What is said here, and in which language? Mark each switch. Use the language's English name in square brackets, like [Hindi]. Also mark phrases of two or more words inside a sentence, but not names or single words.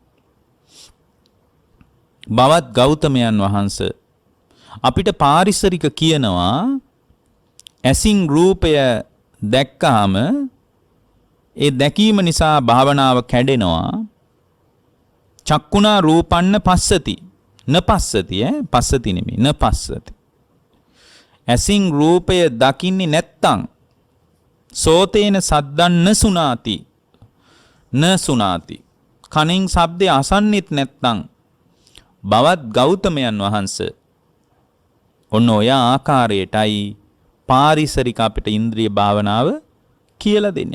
[Sinhala] බවත් ගෞතමයන් වහන්සේ අපිට පාරිසරික කියනවා ඇසින් රූපය දැක්කාම ඒ දැකීම නිසා භාවනාව කැඩෙනවා. [Pali] චක්කුණා රූපන්න පස්සති නපස්සති පස්සති නෙමෙයි නපස්සති. [Sinhala] ඇසින් රූපය දකින්නේ නැත්තම් [Pali] සෝතේන සද්දන්න සුනාති නසුනාති. [Sinhala] කනින් ශබ්දය අසන්නෙත් නැත්තම් බවත් ගෞතමයන් වහන්සේ ඔන්න ඔය ආකාරයටයි පාරිසරික අපිට ඉන්ද්‍රිය භාවනාව කියලා දෙන්නේ.